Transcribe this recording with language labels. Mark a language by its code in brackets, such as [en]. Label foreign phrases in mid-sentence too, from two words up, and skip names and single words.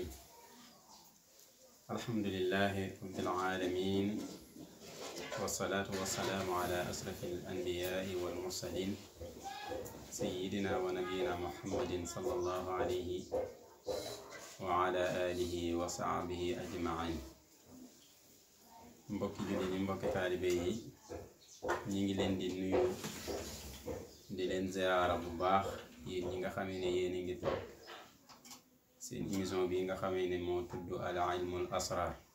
[ar] الحمد لله رب العالمين، والصلاة والسلام على أشرف الأنبياء والمرسلين سيدنا ونبينا محمد صلى الله عليه وعلى آله وصحبه أجمعين. [wo] mbokki jullit yi mbokki taalibe yi ñi ngi leen di nuyu di leen ziyaara bu baax yéen ñi nga xamee ne yéen a ngi toog seen émission bi nga xamee ne moo tudd [ar] علم الأسرار.